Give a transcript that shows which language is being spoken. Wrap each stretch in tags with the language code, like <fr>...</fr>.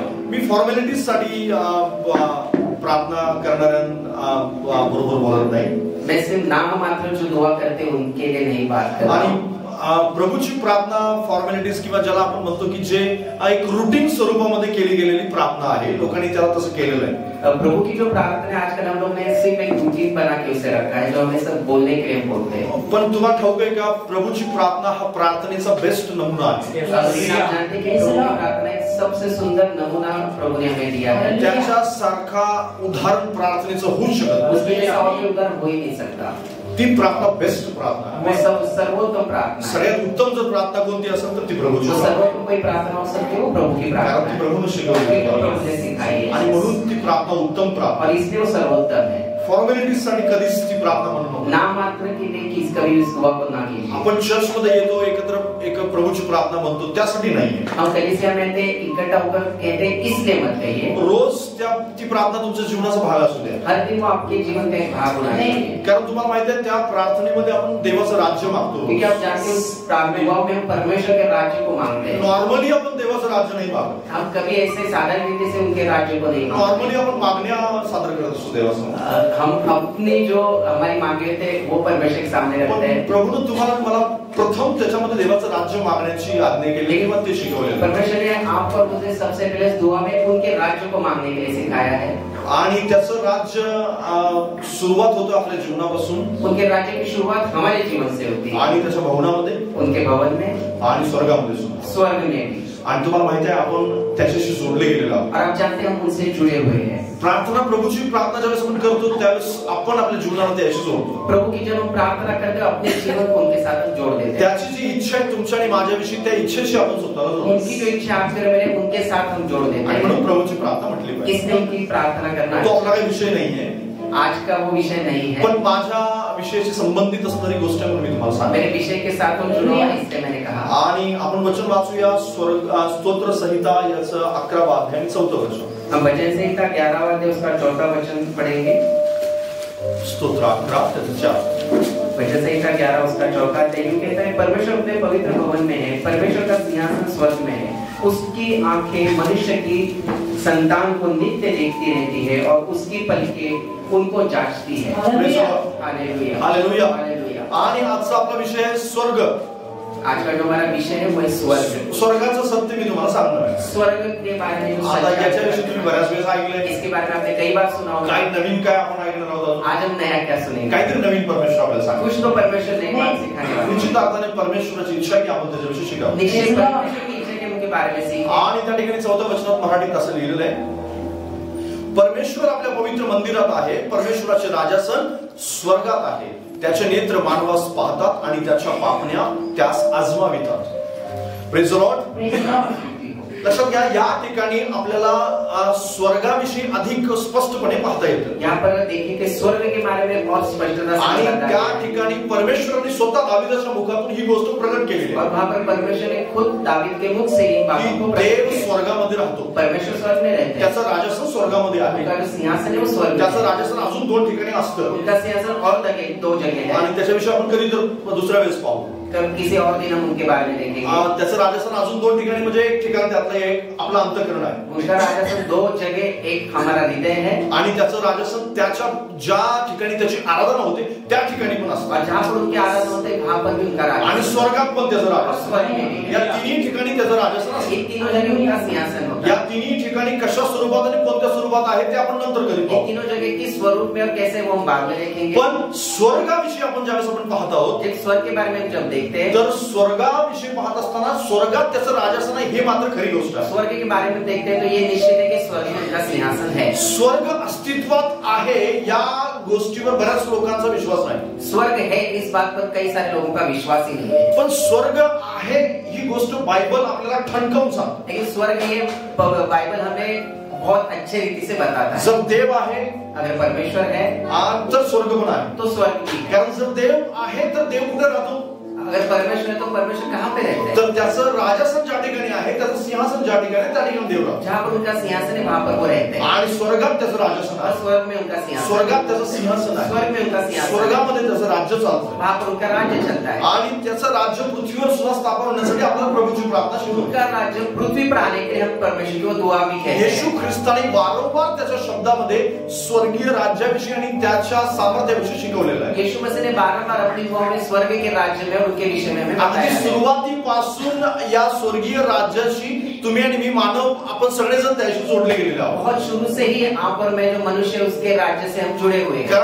<mr>मी formalities साठी प्रार्थना करणाऱ्यांबरोबर बोलत नाही.</mr> <hi>मैं सिर्फ नाम मात्र जो दुआ करते हैं उनके लिए नहीं बात कर रहा हूं.</hi> <mr>प्रभूची प्रार्थना फॉर्मॅलिटीज किंवा ज्याला आपण म्हणतो की जे एक रूटीन स्वरूपामध्ये केली गेलेली प्रार्थना आहे, लोकांनी त्याला तसं केलेलं आहे.</mr> <hi>प्रभु की जो प्रार्थना है आजकल हम लोग ने सिर्फ एक रूटीन बना के उसे रखा है जो हमें सब बोलने के लिए बोलते हैं.</hi> <mr>पण तुम्हाला ठाऊक आहे का प्रभूची प्रार्थना हा प्रार्थनेचा बेस्ट नमुना आहे.</mr> <hi>आप जानते हैं कि प्रभु की प्रार्थना एक सबसे सुंदर नमूना प्रभु ने हमें दिया है.</hi> <mr>त्याच्या सारखा उदाहरण प्रार्थनेचं होऊ शकत नाही.</mr> <hi>उसके जैसा और कोई उदाहरण हो ही नहीं सकता.</hi> <mr>ती प्रार्थना बेस्ट प्रार्थना</mr> <hi>वो सब सर्वोत्तम प्रार्थना.</hi> <mr>सगळ्यात उत्तम जर प्रार्थना कोणती असेल तर ती प्रभूची.</mr> <hi>सर्वोत्तम कोई प्रार्थना हो सकती है वो प्रभु की प्रार्थना.</hi> <mr>कारण ती प्रभूने शिकवली आहे आणि म्हणून ती प्रार्थना उत्तम प्रार्थना</mr> <hi>और इसलिए वो सर्वोत्तम है.</hi> <mr>फॉर्मॅलिटीज साठी कधीच ती प्रार्थना म्हणू नको.</mr> <hi>नाम मात्र के लिए किस कभी उस दुआ को ना कीजिए.</hi> <mr>आपण चर्च मध्ये येतो एकत्र एक प्रभूची प्रार्थना म्हणतो त्यासाठी नाहीये.</mr> <hi>हम कलीसिया में आते इकट्ठा होकर कहते इसलिए मत कहिए.</hi> <mr>रोज ती प्रार्थना तुमच्या जीवनाचा भाग असू द्या.</mr> <hi>हर दिन वो आपके जीवन का एक भाग होना चाहिए.</hi> <mr>कारण तुम्हाला माहिती आहे त्या प्रार्थनेमध्ये आपण देवाचं राज्य मागतो.</mr> <hi>क्योंकि आप जानते हो प्रार्थना में हम परमेश्वर के राज्य को मांगते हैं.</hi> <mr>नॉर्मली आपण देवाचं राज्य नाही मागत.</mr> <hi>हम कभी ऐसे साधारण रीति से उनके राज्य को नहीं मांगते.</hi> <mr>नॉर्मली आपण मागण्या सादर करत असतो देवासमोर.</mr> <hi>हम अपनी जो हमारी मांगे थे वो परमेश्वर के सामने रखते हैं.</hi> <mr>प्रभूने तुम्हाला मला प्रथम त्याच्यामध्ये देवाचं राज्य मागण्याची आज्ञा केली किंवा ते शिकवले.</mr> <hi>परमेश्वर ने आप और मुझे सबसे पहले दुआ में उनके राज्य को मांगने के लिए सिखाया है.</hi> <mr>आणि त्याचं राज्य सुरुवात होतं आपल्या जीवनापासून.</mr> <hi>उनके राज्य की शुरुआत हमारे जीवन से होती है.</hi> <mr>आणि त्याच्या भवनामध्ये,</mr> <hi>उनके भवन में</hi> <mr>आणि स्वर्गामध्ये सुद्धा.</mr> <hi>स्वर्ग में भी.</hi> <mr>आणि तुम्हाला माहिती आहे आपण त्याच्याशी जोडले गेलेलो आहोत.</mr> <hi>और आप जानते हैं हम उनसे जुड़े हुए हैं.</hi> <mr>प्रार्थना प्रभूची प्रार्थना ज्यावेळेस आपण करतो त्यावेळेस आपण आपल्या जीवनाला त्याशी जोडतो.</mr> <hi>प्रभु की जब हम प्रार्थना करते हैं अपने जीवन को उनके साथ जोड़ देते हैं.</hi> <mr>त्याची जी इच्छा आहे तुमच्या आणि माझ्याविषयी त्या इच्छेशी आपण स्वतःला जोडतो.</mr> <hi>उनकी जो इच्छा आपके और मेरे उनके साथ हम जोड़ देते हैं.</hi> <mr>म्हणून प्रभूची प्रार्थना म्हटली पाहिजे.</mr> <hi>इसलिए उनकी प्रार्थना करना</hi> <mr>तो आपला काही विषय नाहीये.</mr> <hi>आज का वो विषय नहीं है.</hi> <mr>पण माझ्या विषयाशी संबंधित असणारी गोष्ट म्हणून मी तुम्हाला सांगतो.</mr> <hi>मेरे विषय के साथ हम जुड़ा है इसलिए मैंने कहा.</hi> <mr>आणि आपण वचन वाचूया स्तोत्र संहिता याचं 11वा अध्याय 4थं वचन.</mr> <hi>हम भजन संहिता 11वां अध्याय उसका 4था वचन पढ़ेंगे.</hi> <mr>स्तोत्र 11 त्याचं 4.</mr> <hi>भजन संहिता 11 उसका 4था अध्याय कहता है परमेश्वर अपने पवित्र भवन में है. परमेश्वर का सिंहासन स्वर्ग में है. उसकी आंखें मनुष्य की संतान को नित्य देखती रहती है और उसकी पलकें उनको जांचती है. Hallelujah hallelujah.</hi> <mr>आणि आजचा आपला विषय आहे स्वर्ग.</mr> <hi>आज का जो हमारा विषय है वो है स्वर्ग.</hi> <mr>स्वर्गाचं सत्य मी तुम्हाला सांगणार आहे.</mr> <hi>स्वर्ग के बारे में</hi> <mr>आता याच्याविषयी तुम्ही बऱ्याच वेळेस ऐकलंय.</mr> <hi>इसके बारे में आपने कई बार सुना होगा.</hi> <mr>काय नवीन काय आपण ऐकणार आहोत.</mr> <hi>आज हम नया क्या सुनेंगे.</hi> <mr>काहीतरी नवीन परमेश्वर आपल्याला सांगतो.</mr> <hi>कुछ तो परमेश्वर नई बात सिखाने वाला है.</hi> <mr>निश्चित अर्थाने परमेश्वराची इच्छा आहे की आपण त्याच्याविषयी शिकावं.</mr> <hi>निश्चित परमेश्वर की इच्छा के उनके बारे में सीखें.</hi> <mr>आणि त्या ठिकाणी 4थ्या वचनात मराठीत असं लिहिलेलं आहे परमेश्वर आपल्या पवित्र मंदिरात आहे. परमेश्वराचे राजासन स्वर्गात आहे. त्याचे नेत्र मानवास पाहतात आणि त्याच्या पापण्या त्यास आजमावितात.</mr> <en>Praise the lord.</en> <mr>लक्षात घ्या या ठिकाणी आपल्याला स्वर्गाविषयी अधिक स्पष्टपणे पाहता येतं.</mr> <hi>यहाँ पर देखिए कि स्वर्ग के बारे में बहुत स्पष्टता से</hi> <mr>आणि</mr> <hi>बताया है.</hi> <mr>त्या ठिकाणी परमेश्वराने स्वतः दाविदाच्या मुखातून ही गोष्ट प्रकट केली</mr> <hi>और</hi> <mr>आहे.</mr> <hi>वहाँ पर परमेश्वर ने खुद दावीद के मुख से इन बातों को प्रकट</hi> <mr>देव</mr> <hi>किया.</hi> <mr>स्वर्गामध्ये राहतो.</mr> <hi>परमेश्वर स्वर्ग में रहते हैं.</hi> <mr>त्याचं राजस्थान स्वर्गामध्ये आहे.</mr> <hi>उनका जो सिंहासन है वो स्वर्ग में</hi> <mr>त्याचं</mr> <hi>है.</hi> <mr>राजस्थान अजून 2 ठिकाणी असतं.</mr> <hi>उनका सिंहासन और दो जगह है.</hi> <mr>आणि त्याच्याविषयी आपण कधी तर दुसऱ्या वेळेस पाहू.</mr> <hi>कब किसी और दिन हम उनके बारे में देखेंगे.</hi> <mr>त्याचं राजस्थान अजून 2 ठिकाणी म्हणजे एक ठिकाण त्यातलं एक आपलं अंतःकरण आहे.</mr> <hi>उनका राजस्थान 2 जगह एक हमारा हृदय है.</hi> <mr>आणि त्याचं राजस्थान त्याच्या ज्या ठिकाणी त्याची आराधना होते त्या ठिकाणी पण असतं.</mr> <hi>और जहाँ पर उनकी आराधना होते है वहाँ पर भी उनका</hi> <mr>आणि</mr> <hi>राजस्थान.</hi> <mr>स्वर्गात पण त्याचं राजस्थान.</mr> <hi>स्वर्ग में भी.</hi> <mr>या तिन्ही ठिकाणी त्याचं राजस्थान असतं.</mr> <hi>इन तीनों जगह उनका सिंहासन होता</hi> <mr>या</mr> <hi>है.</hi> <mr>तिन्ही ठिकाणी कशा स्वरूपात आणि कोणत्या स्वरूपात आहे ते आपण नंतर कधी</mr> <hi>इन</hi> <mr>पाहू.</mr> <hi>तीनों जगह किस स्वरूप में और कैसे वो हम बाद में देखेंगे.</hi> <mr>पण स्वर्गाविषयी आपण ज्यावेळेस आपण पाहत आहोत</mr> <hi>जब स्वर्ग के बारे में हम जब देखते हैं</hi> <mr>तर स्वर्गाविषयी पाहत असताना स्वर्गात त्याचं राजस्थान आहे हे मात्र खरी गोष्ट आहे.</mr> <hi>स्वर्ग के बारे में देखते हैं तो ये निश्चित है कि स्वर्ग में उनका सिंहासन है.</hi> <mr>स्वर्ग अस्तित्वात आहे या गोष्टीवर बऱ्याच लोकांचा विश्वास नाही.</mr> <hi>स्वर्ग है इस बात पर कई सारे लोगों का विश्वास ही नहीं है.</hi> <mr>पण स्वर्ग आहे ही गोष्ट बायबल आपल्याला ठणकावून सांगते.</mr> <hi>लेकिन स्वर्ग ये बाइबल हमें बहुत अच्छे रीति से बताता है.</hi> <mr>जर देव आहे</mr> <hi>अगर परमेश्वर है</hi> <mr>तर स्वर्ग पण आहे.</mr> <hi>तो स्वर्ग भी है.</hi> <mr>कारण जर देव आहे तर देव कुठे राहतो.</mr> <hi>अगर परमेश्वर है तो परमेश्वर कहाँ पे रहते हैं.</hi> <mr>तर त्याचं राजस्थान ज्या ठिकाणी आहे त्याचं सिंहासन ज्या ठिकाणी त्या ठिकाणी देव राहतो.</mr> <hi>जहाँ पर उनका सिंहासन है वहाँ पर वो रहते हैं.</hi> <mr>आणि स्वर्गात त्याचं राजस्थान</mr> <hi>और</hi> <mr>आहे.</mr> <hi>स्वर्ग में उनका सिंहासन,</hi> <mr>स्वर्गात त्याचं सिंहासन आहे.</mr> <hi>स्वर्ग में उनका सिंहासन,</hi> <mr>स्वर्गामध्ये त्याचं राज्य चालतं.</mr> <hi>वहाँ पर उनका राज्य चलता है.</hi> <mr>आणि त्याचं राज्य पृथ्वीवर सुद्धा स्थापन होण्यासाठी आपल्याला प्रभूची प्रार्थना शिकवतो.</mr> <hi>उनका राज्य पृथ्वी पर आने के लिए हम परमेश्वर को दुआ भी कहते हैं.</hi> <mr>येशू ख्रिस्ताने वारंवार त्याच्या शब्दामध्ये स्वर्गीय राज्याविषयी आणि त्याच्या सामर्थ्याविषयी शिकवलेलं आहे.</mr> <hi>यीशु मसीह ने बारंबार अपनी दुआओं में स्वर्ग के राज्य में उनके विषय में हमें बताया</hi> <mr>अगदी</mr> <hi>है.</hi> <mr>सुरुवातीपासून या स्वर्गीय राज्याशी तुम्ही आणि मी मानव आपण सगळेजण त्याशी जोडले गेलेले आहोत.</mr> <hi>बहुत शुरू से ही आप और मैं जो मनुष्य उसके राज्य से हम जुड़े हुए हैं,</hi>